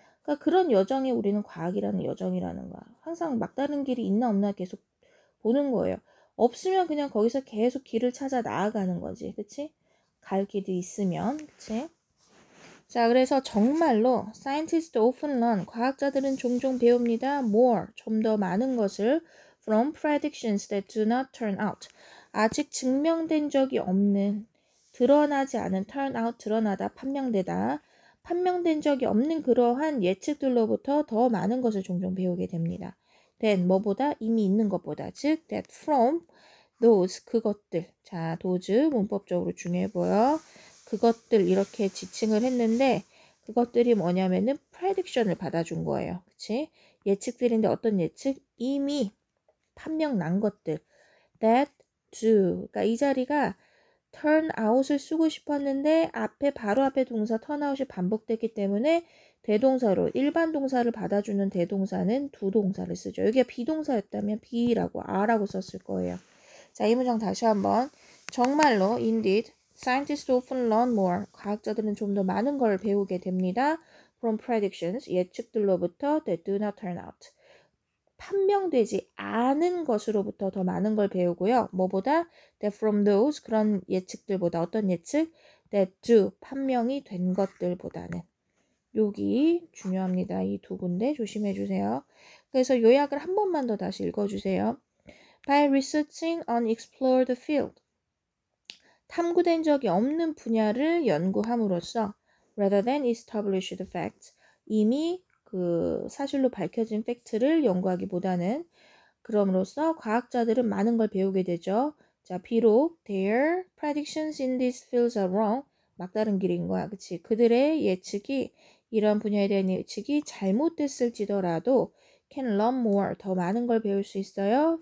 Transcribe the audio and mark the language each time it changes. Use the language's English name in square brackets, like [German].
[Korean] 그러니까 그런 여정이 우리는 과학이라는 여정이라는 거야. 항상 막다른 길이 있나 없나 계속 보는 거예요. 없으면 그냥 거기서 계속 길을 찾아 나아가는 거지. 그치? 갈 길이 있으면. 그치? 자, 그래서 정말로 [English] scientists often learn, [Korean] 과학자들은 종종 배웁니다. [English] more, [Korean] 좀 더 많은 것을 [English] from predictions that do not turn out. [Korean] 아직 증명된 적이 없는, 드러나지 않은, turn out, 드러나다, 판명되다. 판명된 적이 없는 그러한 예측들로부터 더 많은 것을 종종 배우게 됩니다. then, 뭐보다? 이미 있는 것보다. [English] 즉, that from those, [Korean] 그것들. 자, those 문법적으로 중요해 보여. 그것들 이렇게 지칭을 했는데 그것들이 뭐냐면은 prediction을 받아준 거예요. 그치? 예측들인데 어떤 예측? 이미 판명 난 것들. [English] that do. [Korean] 그러니까 이 자리가 turn out을 쓰고 싶었는데 앞에 바로 앞에 동사 turn out이 반복됐기 때문에 대동사로 일반 동사를 받아주는 대동사는 두 동사를 쓰죠. 여기가 비동사였다면 be라고 are라고 썼을 거예요. 자, 이 문장 다시 한번. 정말로 [English] indeed scientists often learn more. [Korean] 과학자들은 좀 더 많은 걸 배우게 됩니다. [English] from predictions, [Korean] 예측들로부터 [English] that do not turn out. [Korean] 판명되지 않은 것으로부터 더 많은 걸 배우고요. 뭐보다? [English] that from those, [Korean] 그런 예측들보다. 어떤 예측? [English] that do, [Korean] 판명이 된 것들보다는. 여기 중요합니다. 이 두 군데 조심해 주세요. 그래서 요약을 한 번만 더 다시 읽어주세요. [English] By researching unexplored field, [Korean] 탐구된 적이 없는 분야를 연구함으로써 [English] rather than established facts, [Korean] 이미 그 사실로 밝혀진 팩트를 연구하기보다는 그럼으로써 과학자들은 많은 걸 배우게 되죠. [English] 자, [Korean] 비록 [English] their predictions in these fields are wrong, [Korean] 막다른 길인 거야. 그치? 그들의 예측이, 이런 분야에 대한 예측이 잘못됐을지더라도 [English] can learn more, [Korean] 더 많은 걸 배울 수 있어요.